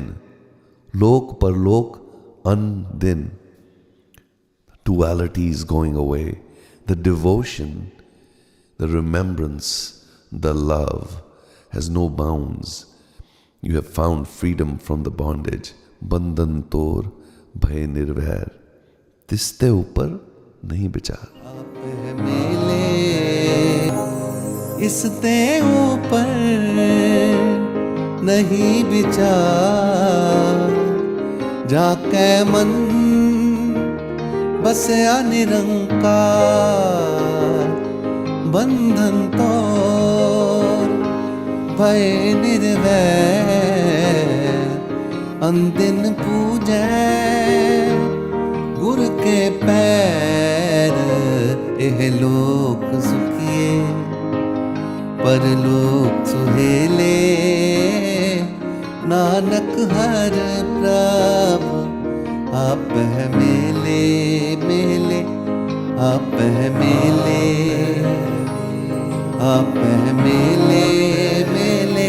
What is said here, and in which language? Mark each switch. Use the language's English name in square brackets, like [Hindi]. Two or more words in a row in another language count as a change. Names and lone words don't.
[Punjabi] ਲੋਕ ਪਰਲੋਕ ਅਨਦਿਨ. [English] Duality is going away. The devotion, the remembrance, the love has no bounds. You have found freedom from the bondage. [Punjabi] ਬੰਧਨ ਤੋਰ ਭੈ ਨਿਰਵੈਰ. ਤਿਸਤੇ ਊਪਰ ਨਹੀਂ ਵਿਚਾਰ. ਆਪ ਮਿਲੇ ਇਸਤੇ ਊਪਰ ਨਹੀਂ ਵਿਚਾਰ ਜਾਕੇ ਮਨ ਬਸਿਆ ਨਿਰੰਕਾਰ. ਬੰਧਨ ਤੋਰ ਭੈ ਨਿਰਵੈਰ ਅਨਦਿਨ ਪੂਜੈ ਗੁਰ ਕੇ ਪੈਰ ਏਹ ਲੋਕ ਸੁਖੀਏ ਪਰਲੋਕ ਸੁਹੇਲੇ. ਨਾਨਕ ਹਰ ਪ੍ਰਭ ਆਪ ਹੈ ਮੇਲੇ ਮੇਲੇ. ਆਪ ਹੈ ਮੇਲੇ ਆਪ ਹੈ ਮੇਲੇ ਮੇਲੇ.